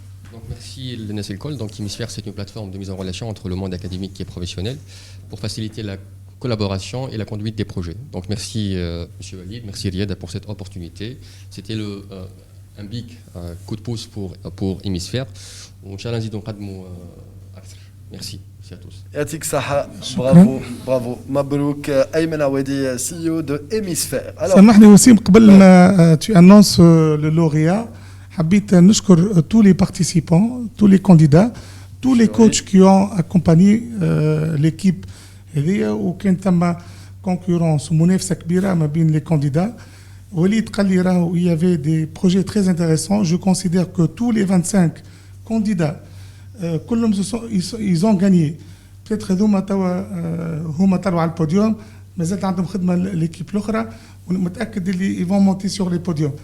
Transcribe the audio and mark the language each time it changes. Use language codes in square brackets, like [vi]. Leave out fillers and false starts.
[fr] Donc, merci. merci l'ENS École. Donc Hémisphère, c'est une plateforme de mise en relation entre le monde académique et professionnel pour faciliter la collaboration et la conduite des projets. Donc merci Monsieur Walid, merci Riyad pour cette opportunité. C'était un big coup de pouce pour Hémisphère. [ar] Inch'Allah نزيدو نقدموا أكثر. [fr] Merci à tous. [ar] يعطيك الصحة. برافو مبروك أيمن عوادي CEO de Hémisphère. سامحني وسيم قبل ما [fr] tu annonces le lauréat [ar] حبيت نشكر [fr] tous les participants, tous les candidats, tous les coachs qui ont accompagné l'équipe [ar] هذيا وكان ثم concurrence ومنافسة كبيرة ما بين [fr] les candidats. Walid [ar] قال لي راهو [fr] il y avait des projets très intéressants. Je considère que tous les 25 candidats [ar] كلهم [fr] ils ont gagné. [ar] peut-être هذوما توا هما طلعوا على البوديوم مازالت عندهم خدمة l'équipe الأخرى ومتأكد اللي [fr] ils vont monter sur les podiums.